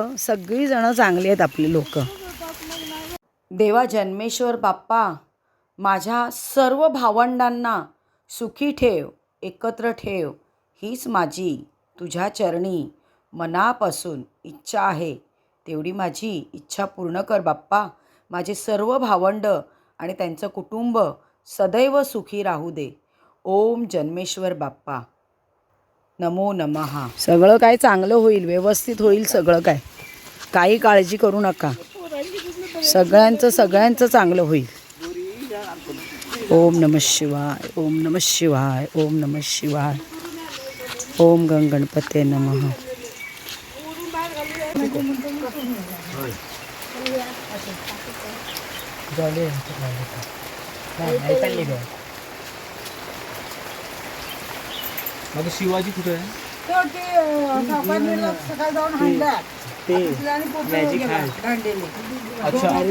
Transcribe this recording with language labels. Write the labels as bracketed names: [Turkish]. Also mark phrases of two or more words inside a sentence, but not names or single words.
[Marathi] सगळी जण चांगली आहेत आपली लोक. देवा जन्मेश्वर बाप्पा माझ्या सर्व भावंडांना सुखी ठेव, एकत्र ठेव हीच माझी तुझ्या चरणी मनापासून इच्छा आहे. तेवढी माझी इच्छा पूर्ण कर बाप्पा. माझे सर्व भावंड आणि त्यांचं कुटुंब सदैव सुखी राहू दे. ओम जन्मेश्वर बाप्पा नमो नमः. सगळं काय चांगलं होईल, व्यवस्थित होईल सगळं काय. काही काळजी करू नका. सगळ्यांचं चांगलं होईल. [Sanskrit] ओम नमः शिवाय. ओम नमः शिवाय. ओम नमः शिवाय. ओम गणपते नमः. [Marathi] माझं शिवाजी कुठे आहे. अच्छा.